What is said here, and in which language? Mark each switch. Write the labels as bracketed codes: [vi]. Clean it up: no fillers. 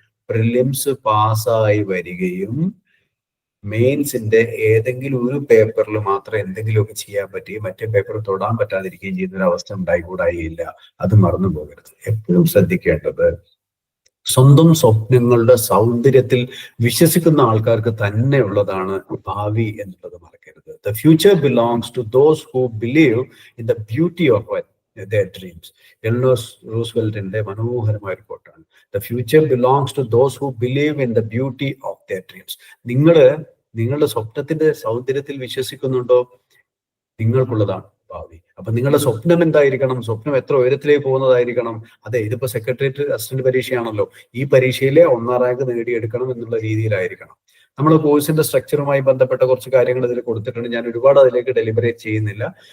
[ml] Prelims പാസ്സായി വരികയും മെയിൻസിന്റെ ഏതെങ്കിലും ഒരു പേപ്പറിൽ മാത്രം എന്തെങ്കിലുമൊക്കെ ചെയ്യാൻ പറ്റുകയും മറ്റേ പേപ്പർ തൊടാൻ പറ്റാതിരിക്കുകയും ചെയ്യുന്ന ഒരു അവസ്ഥ ഉണ്ടായിക്കൂടായില്ല. അത് മറന്നു പോകരുത്. എപ്പോഴും ശ്രദ്ധിക്കേണ്ടത്, സ്വന്തം സ്വപ്നങ്ങളുടെ സൗന്ദര്യത്തിൽ വിശ്വസിക്കുന്ന ആൾക്കാർക്ക് തന്നെ ഉള്ളതാണ് ഭാവി എന്നുള്ളത് മറക്കരുത്. [en] The future belongs to those who believe in the beauty of their dreams. [ml] എൽനോസ് റൂസ്വെൽറ്റിന്റെ മനോഹരമായ ഒരു കോട്ടാണ്. [en] The future belongs to those who believe in the beauty of their dreams. [ml] നിങ്ങളുടെ സ്വപ്നത്തിന്റെ സൗന്ദര്യത്തിൽ വിശ്വസിക്കുന്നുണ്ടോ? നിങ്ങൾക്കുള്ളതാണ് ഭാവി. അപ്പൊ നിങ്ങളുടെ സ്വപ്നം എന്തായിരിക്കണം? സ്വപ്നം എത്ര ഉയരത്തിലേക്ക് പോകുന്നതായിരിക്കണം? അതെ, ഇതിപ്പോ സെക്രട്ടേറിയറ്റ് അസിസ്റ്റന്റ് പരീക്ഷയാണല്ലോ. ഈ പരീക്ഷയിലെ 1ാം റാങ്ക് നേടിയെടുക്കണം എന്നുള്ള രീതിയിലായിരിക്കണം. നമ്മൾ കോഴ്സിന്റെ സ്ട്രക്ചറുമായി ബന്ധപ്പെട്ട കുറച്ച് കാര്യങ്ങൾ ഇതിൽ കൊടുത്തിട്ടുണ്ട്. ഞാൻ ഒരുപാട് അതിലേക്ക് ഡെലിബറേറ്റ് ചെയ്യുന്നില്ല.